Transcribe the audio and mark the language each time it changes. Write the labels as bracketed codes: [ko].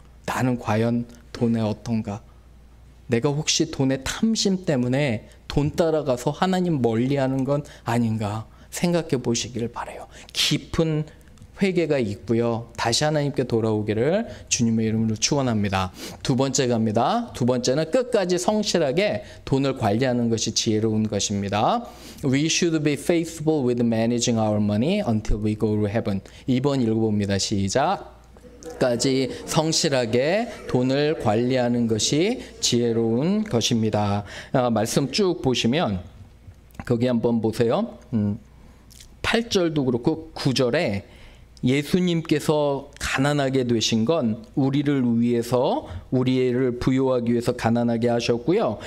[ko] 나는 과연 돈에 어떤가? 내가 혹시 돈의 탐심 때문에 돈 따라가서 하나님 멀리하는 건 아닌가 생각해 보시기를 바라요. 깊은 회개가 있고요. 다시 하나님께 돌아오기를 주님의 이름으로 축원합니다. 두 번째 갑니다. 두 번째는 끝까지 성실하게 돈을 관리하는 것이 지혜로운 것입니다. [en] We should be faithful with managing our money until we go to heaven. [ko] 2번 읽어봅니다. 시작. 까지 성실하게 돈을 관리하는 것이 지혜로운 것입니다. 말씀 쭉 보시면 거기 한번 보세요. 8절도 그렇고 9절에 예수님께서 가난하게 되신 건 우리를 위해서, 우리를 부유하기 위해서 가난하게 하셨고요.